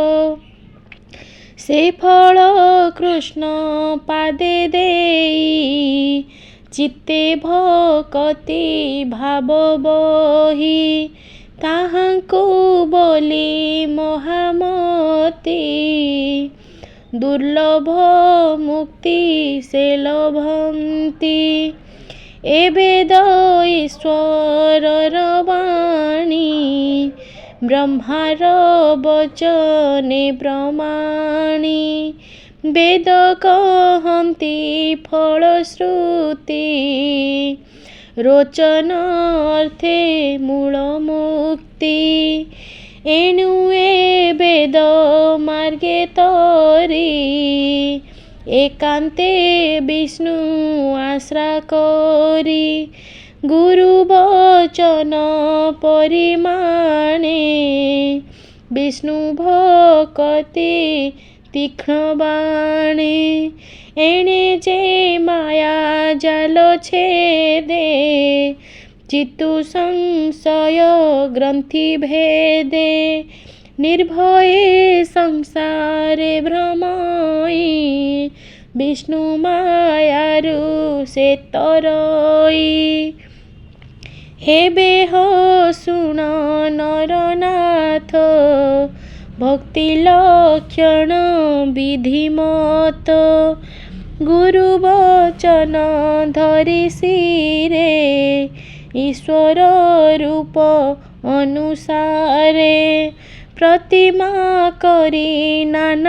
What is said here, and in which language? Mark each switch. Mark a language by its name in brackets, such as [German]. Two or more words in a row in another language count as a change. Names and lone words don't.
[Odia] ସେ ଫଳ କୃଷ୍ଣ ପାଦେ ଦେଇ ଚିତ୍ତେ ଭକ୍ତି ଭାବ ବହି ତାହାଙ୍କୁ ବୋଲି ମହାମତି ଦୁର୍ଲଭ ମୁକ୍ତି ସେ ଲଭନ୍ତି ଏ ବେଦ ଈଶ୍ୱର ବାଣୀ ବ୍ରହ୍ମାର ବଚନେ ପ୍ରମାଣି ବେଦ କହନ୍ତି ଫଳଶ୍ରୁତି ରୋଚନ ଅର୍ଥେ ମୂଳ ମୁକ୍ତି ଏଣୁ ଏ ବେଦ ମାର୍ଗେ ତରି ଏକାନ୍ତେ ବିଷ୍ଣୁ ଆଶ୍ରା କରି ଗୁରୁ ବଚନ ପରିମାଣେ ବିଷ୍ଣୁ ଭକ୍ତି ତୀକ୍ଷ୍ଣ ବାଣେ ଏଣେ ଯେ ମାୟା ଜାଲ ଛେଦେ ଚିତ୍ତୁ ସଂଶୟ ଗ୍ରନ୍ଥି ଭେଦେ ନିର୍ଭୟେ ସଂସାରେ ଭ୍ରମଇ ବିଷ୍ଣୁ ମାୟାରୁ ସେ ତରଇ ହେ ବେହ ଶୁଣ ନରନାଥ ଭକ୍ତି ଲକ୍ଷଣ ବିଧିମତ ଗୁରୁ ବଚନ ଧରି ଶିରେ ଈଶ୍ୱର ରୂପ ଅନୁସାରେ ପ୍ରତିମା କରି ନାନା